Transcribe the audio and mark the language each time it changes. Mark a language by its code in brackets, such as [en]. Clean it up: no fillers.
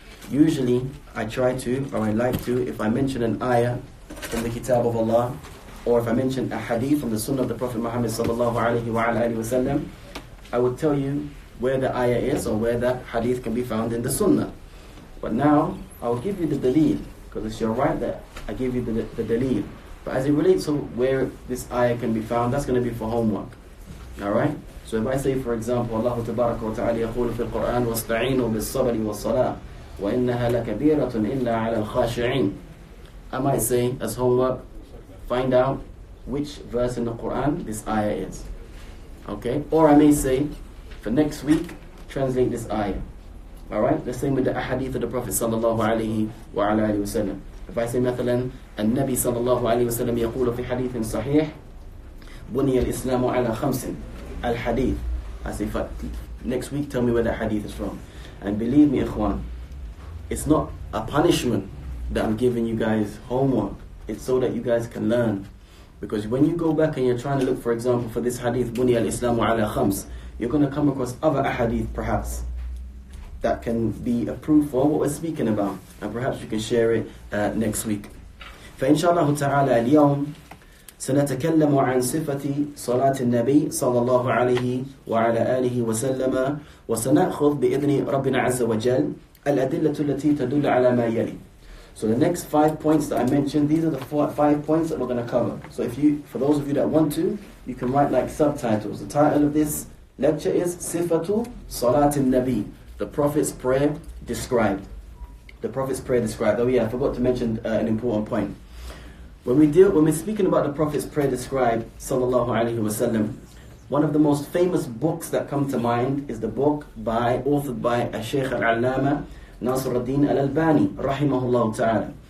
[en] Usually, I like to, if I mention an ayah from the Kitab of Allah, or if I mention a hadith from the Sunnah of the Prophet Muhammad sallallahu alaihi wasallam, I would tell you where the ayah is or where that hadith can be found in the Sunnah. But now, I'll give you the daleel, because it's your right that I give you the daleel. But as it relates to where this ayah can be found, that's going to be for homework. Alright? So if I say, for example, [ar] Allah Tabaraka wa Ta'ala يقول في القرآن واستعينوا بالصبر والصلاة وإنها لكبيرة إلا على الخاشعين. [en] I might say, as homework, find out which verse in the Quran this ayah is. Okay? Or I may say, for next week, translate this ayah. Alright? The same with the ahadith of the Prophet sallallahu alayhi wa alayhi wa sallam. If I say, [ar] مثلا, النبي صلى الله عليه وسلم يقول في حديث صحيح بني الإسلام على خمس. [en] Al-Hadith. I say, next week, tell me where that hadith is from. And believe me, ikhwan, it's not a punishment that I'm giving you guys homework. It's so that you guys can learn. Because when you go back and you're trying to look, for example, for this hadith, Bunya al-Islamu ala khams, you're going to come across other ahadith, perhaps, that can be a proof for what we're speaking about. And perhaps you can share it next week. [ar] فإن شاء الله تعالى اليوم سنتكلم عن صفة صلاة النبي صلى الله عليه وعلى آله وسلم وسنأخذ بإذن ربنا عز وجل الأدلة التي تدل على ما يلي. [en] So the next 5 points that I mentioned, these are the 5 points that we're going to cover. So for those of you that want to, you can write like subtitles. The title of this lecture is Sifatu Salat al-Nabi, the Prophet's prayer described. The Prophet's prayer described. Oh yeah, I forgot to mention an important point. When we're speaking about the Prophet's prayer described, sallallahu alaihi wasallam, one of the most famous books that come to mind is the book authored by Shaykh al-Allama Nasiruddin al-Albani, rahimahullah ta'ala.